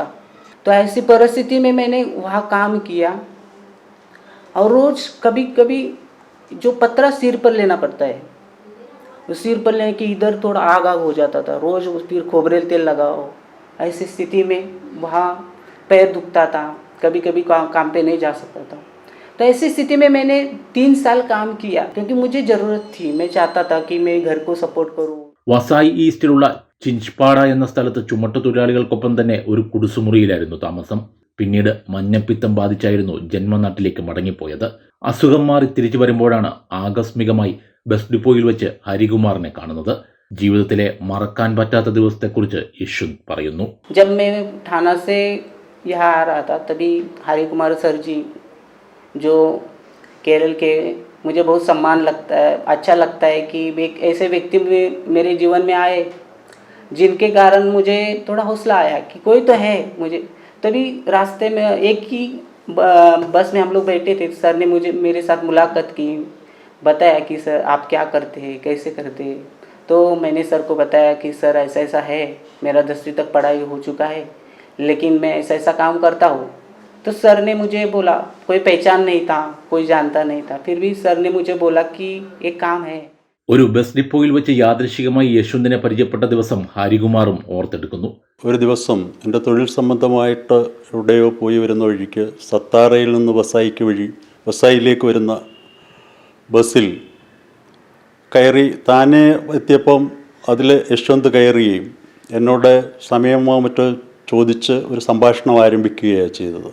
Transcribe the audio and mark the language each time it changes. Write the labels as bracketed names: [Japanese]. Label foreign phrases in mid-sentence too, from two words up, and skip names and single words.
[Hindi] तो ऐसी परिस्थिति में मैंने वहाँ काम किया और रोज़ कभी कभी जो पतरा सिर पर लेना पड़ता है, उस सिर पर लेने की इधर थोड़ा आग हो जाता था. रोज़ फिर खोबरेल तेल लगाओ. ऐसी स्थिति में वहाँ पैर दुखता था, कभी कभी काम पे नहीं जा सकता था. तो ऐसी स्थिति में मैंने 3 साल काम किया क्योंकि मुझे ज़रूरत थी. मैं चाहता था कि मैं घर को सपोर्ट करूँ. [Malayalam] വസായി ഈസ്റ്റിലുള്ള ചിഞ്ച്പാട എന്ന സ്ഥലത്ത് ചുമട്ടുതൊഴിലാളികൾക്കൊപ്പം തന്നെ ഒരു കുടിസുമുറിയിലായിരുന്നു താമസം. പിന്നീട് മഞ്ഞപ്പിത്തം ബാധിച്ചായിരുന്നു ജന്മനാട്ടിലേക്ക് മടങ്ങിപ്പോയത്. അസുഖം മാറി തിരിച്ചു വരുമ്പോഴാണ് ആകസ്മികമായി [English] bus depot [Malayalam] വെച്ച് ഹരികുമാറിനെ കാണുന്നത്. ജീവിതത്തിലെ മറക്കാൻ പറ്റാത്ത ദിവസത്തെക്കുറിച്ച് യശ്വന്ത് പറയുന്നു. [Hindi] जब मैं थाना से यहाँ आ रहा था तभी हरिकुमार सर जी जो केरल के, मुझे बहुत सम्मान लगता है, अच्छा लगता है कि एक ऐसे व्यक्ति मेरे जीवन में आए जिनके कारण मुझे थोड़ा हौसला आया कि कोई तो है मुझे। तभी रास्ते में एक ही बस में हम लोग बैठे थे, सर ने मेरे साथ मुलाकात की, बताया कि सर आप क्या करते हैं, कैसे करते हैं। तो मैंने सर को बताया कि सर ऐसा ऐसा है, मेरा 10वीं तक पढ़ाई हो चुका है, लेकिन मैं ऐसा ऐसा काम करता हूँ। तो सर ने मुझे बोला, कोई पहचान नहीं था, कोई जानता नहीं था, फिर भी सर ने मुझे बोला कि एक काम है। [Malayalam] ഒരു [English] bus depot [Malayalam] വെച്ച് യാദൃശികമായി യശ്വന്തിനെ പരിചയപ്പെട്ട ദിവസം ഹരികുമാറും ഓർത്തെടുക്കുന്നു. ഒരു ദിവസം എൻ്റെ തൊഴിൽ സംബന്ധമായിട്ട് എവിടെയോ പോയി വരുന്ന വഴിക്ക് സത്താറയിൽ നിന്ന് വസായിലേക്ക് വരുന്ന ബസ്സിൽ കയറി, താനേ എത്തിയപ്പം അതിൽ യശ്വന്ത് കയറുകയും എന്നോട് സമയമോ മറ്റോ ചോദിച്ച് ഒരു സംഭാഷണം ആരംഭിക്കുകയാണ് ചെയ്തത്.